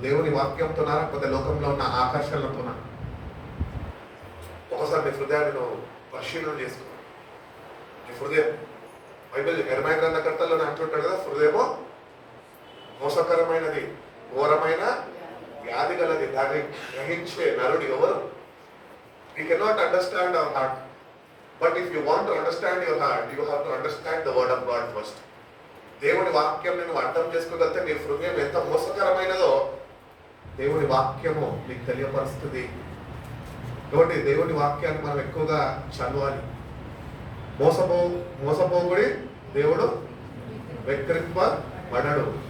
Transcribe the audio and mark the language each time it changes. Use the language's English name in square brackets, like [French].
[Telugu] దేవుని వాక్యంతోనా, లేకపోతే లోకంలో ఉన్న ఆకర్షణలతోనా? ఒకసారి నీ హృదయాన్ని నువ్వు పరిశీలన చేసుకో. నీ హృదయం, బైబిల్ యెర్మయా గ్రంథకర్తలో అంటుంటాడు కదా, హృదయము మోసకరమైనది, ఘోరమైన వ్యాధి గలది, దాన్ని గ్రహించే నరుడు ఎవరు? [English] We cannot understand our heart, but if you want to understand your heart, you have to understand the word of God first. [Telugu] దేవుని వాక్యం నువ్వు అర్థం చేసుకోగలిగితే నీ హృదయం ఎంత మోసకరమైనదో దేవుని వాక్యము నీకు తెలియపరుస్తుంది. కాబట్టి దేవుని వాక్యాన్ని మనం ఎక్కువగా చదవాలి. మోసపోగుడి దేవుడు వెక్కిరింపబడడు.